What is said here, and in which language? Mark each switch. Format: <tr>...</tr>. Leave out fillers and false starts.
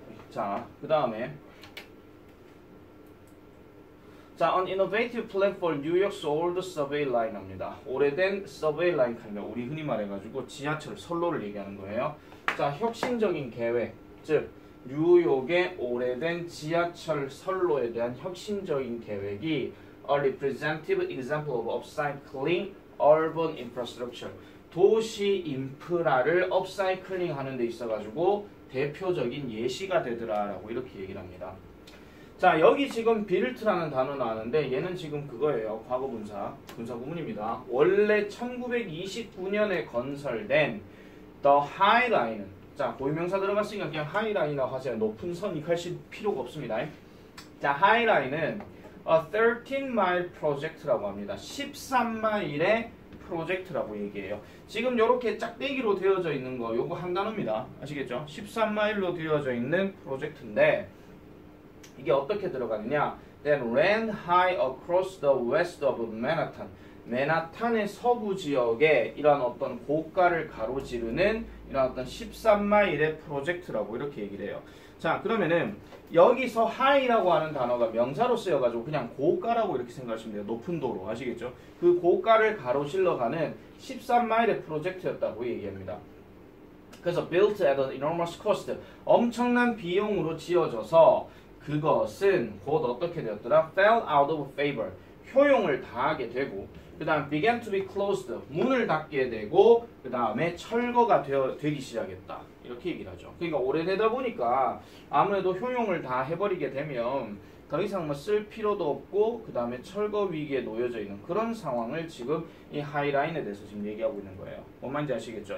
<en>자, 그 다음에 자, an innovative plan for New York's old subway line 합니다.</en> <ko>오래된 subway line 하면 우리 흔히 말해가지고 지하철 선로를 얘기하는 거예요. 자, 혁신적인 계획, 즉 뉴욕의 오래된 지하철 선로에 대한 혁신적인 계획이</ko> <en>a representative example of upcycling urban infrastructure.</en> <ko>도시 인프라를 업사이클링 하는 데 있어가지고 대표적인 예시가 되더라라고 이렇게 얘기를 합니다. 자, 여기 지금 built라는 단어 나왔는데 얘는 지금 그거예요. 과거 분사 구문입니다. 원래 1929년에 건설된 The High Line. 자, 고유명사 들어갔으니까 그냥 High Line이라고 하세요. 높은 선이 하실 필요가 없습니다. 자, High Line은 a 13-mile project라고 합니다. 13마일의 프로젝트라고 얘기해요. 지금 이렇게 짝대기로 되어져 있는 거 요거 한 단어입니다. 아시겠죠? 13마일로 되어져 있는 프로젝트인데 이게 어떻게 들어가느냐?</ko> <en>That ran high across the west of Manhattan.</en> <ko>맨하탄의 서부 지역에 이런 어떤 고가를 가로지르는 이런 어떤 13마일의 프로젝트라고 이렇게 얘기를 해요. 자, 그러면은 여기서 high라고 하는 단어가 명사로 쓰여가지고 그냥 고가라고 이렇게 생각하시면 돼요. 높은 도로. 아시겠죠? 그 고가를 가로질러가는 13마일의 프로젝트였다고 얘기합니다.</ko> <en>그래서 built at an enormous cost.</en> <ko>엄청난 비용으로 지어져서 그것은 곧 어떻게 되었더라?</ko> <en>fell out of favor.</en> <ko>효용을 다하게 되고 그 다음</ko> <en>began to be closed.</en> <ko>문을 닫게 되고 그 다음에 철거가 되기 시작했다. 이렇게 얘기를 하죠. 그러니까 오래되다 보니까 아무래도 효용을 다 해버리게 되면 더 이상 뭐 쓸 필요도 없고 그 다음에 철거 위기에 놓여져 있는 그런 상황을 지금 이 하이라인에 대해서 지금 얘기하고 있는 거예요. 뭔 말인지 아시겠죠?</ko>